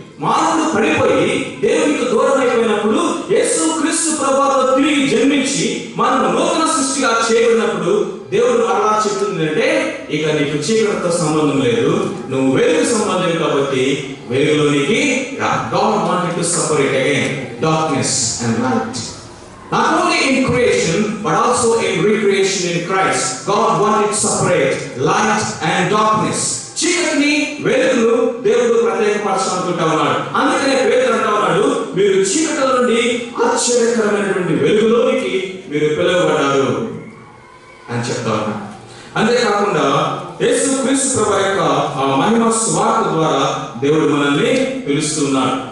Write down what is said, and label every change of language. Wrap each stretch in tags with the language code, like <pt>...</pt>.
<te>మానవుడు పడిపోయి దేవునికి దూరం అయిపోయినప్పుడు యేసు క్రీస్తు ప్రభువులో తిరిగి జన్మించి మనం నూతన సృష్టిగా చేయబడినప్పుడు దేవుడు మరలా చెప్తుంది అంటే, ఇక నీకు చీకటితో సంబంధం లేదు, నువ్వు వెలుగు సంబంధం కాబట్టి వెలుగులోనికి రా.</te> <en>God wanted to separate again darkness and light. Not only in creation, but also in recreation in Christ. God wanted to separate light and darkness.</en> <te>చీకటిని వెలుగును దేవుడు ప్రత్యేకపరచాలనుకుంటా ఉన్నాడు. అందుకనే పేతురు అంటా ఉన్నాడు, మీరు చీకటి నుండి ఆశ్చర్యకరమైనటువంటి వెలుగులోనికి మీరు పిలువబడ్డారు అని చెప్తా ఉన్నాడు. అంతేకాకుండా యేసు క్రీస్తు ప్రభు యొక్క మహిమ సువార్త ద్వారా దేవుడు మనల్ని పిలుస్తున్నాడు.</te>